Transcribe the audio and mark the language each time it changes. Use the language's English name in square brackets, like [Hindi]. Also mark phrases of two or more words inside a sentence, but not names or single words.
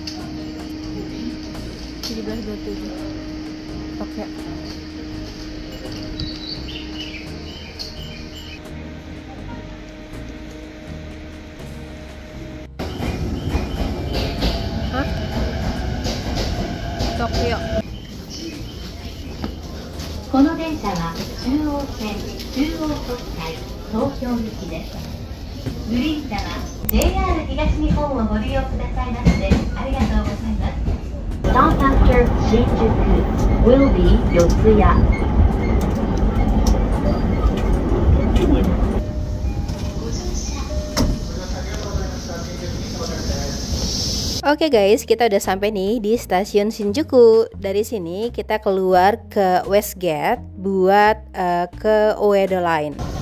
[Indonesian] 1727. Oke. Hah? Tokyo. [Japanese] この電車は中央線中央国際東京行きです。グリーン車は JR 東日本をご利用くださいましてありがとうございます。 [English] Stop after Shinjuku will be [Japanese] 四谷。 [Indonesian] Oke guys, kita udah sampai nih di stasiun Shinjuku. Dari sini kita keluar ke Westgate buat ke Ueda Line.